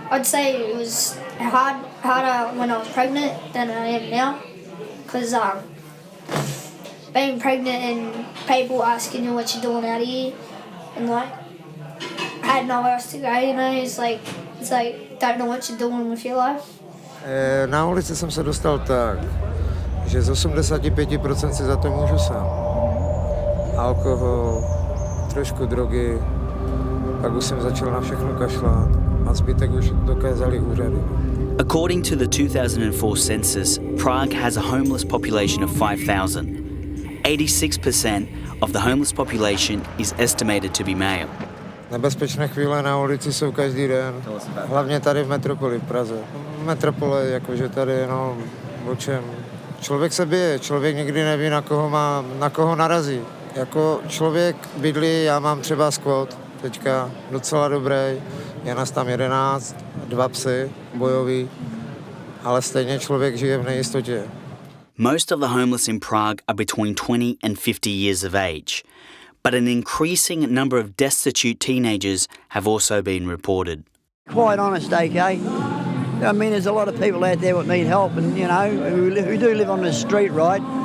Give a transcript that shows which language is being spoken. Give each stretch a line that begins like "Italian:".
English: I'd say it was harder when I was pregnant than I am now, because being pregnant and people asking you what you're doing out here, and like I had nowhere else to go. You know, it's like don't know what you're doing with your life.
Czech: Na ulici jsem se dostal tak, že z 85% si za to můžu sám. Alkohol, trošku drogy, pak už jsem začal na všechno kašlat a zbytek už dokázali úřady.
English: According to the 2004 census, Prague has a homeless population of 5,000. 86% of the homeless population is estimated to be male.
Czech: Nebezpečné chvíle na ulici jsou každý den, hlavně tady v metropoli v Praze. Metropole, jakože tady, no, o čem. Člověk se bije, člověk nikdy neví, na koho narazí. Jako člověk bydlí, já mám třeba squat, teďka docela dobrý, je nás tam 11, 2 psy, bojový, ale stejně člověk žije v nejistotě.
English: Most of the homeless in Prague are between 20 and 50 years of age, but an increasing number of destitute teenagers have also been reported. Quite honest, okay? I mean, there's a lot of people out there that need help, and, you know, who do live on the street, right?